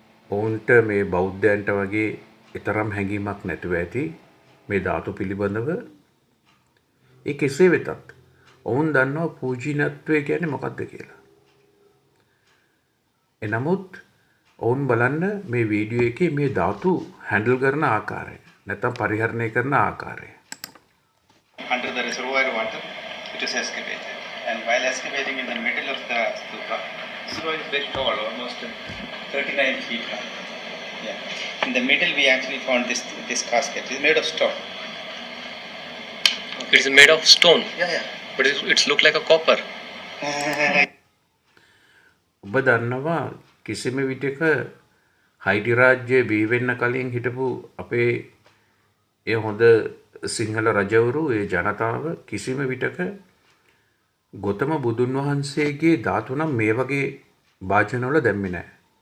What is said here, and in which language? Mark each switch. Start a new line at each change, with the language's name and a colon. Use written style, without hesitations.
Sinhala: ඔවුන්ට මේ බෞද්ධයන්ට වගේ ඊතරම් හැඟීමක් නැතුව ඇති මේ ධාතු පිළිබඳව. ඒ කෙසේ වෙතත් ඔවුන් දන්නවා පූජනීයත්වය කියන්නේ මොකක්ද කියලා. එනමුත් ඔවුන් බලන්න මේ වීඩියෝ එකේ මේ ධාතු හැන්ඩල් කරන ආකාරය, නැත්නම් පරිහරණය කරන ආකාරය.
English: Under the reservoir water, it is excavated. And while excavating in the middle of the stupa is very tall, almost 39 feet high. Yeah. In the middle, we actually found this casket. It's made of stone. It's made of stone, Yeah. but it's look like a copper.
Sinhala: ඔබ දන්නවා කිසිම විටක හයිටි රාජ්‍යය බිහිවෙන්න කලින් හිටපු අපේ ඒ හොඳ සිංහල රජවරු ඒ ජනතාව කිසිම විටක ගොතම බුදුන් වහන්සේගේ ධාතු නම් මේ වගේ භාජනවල දැම්මේ නැහැ.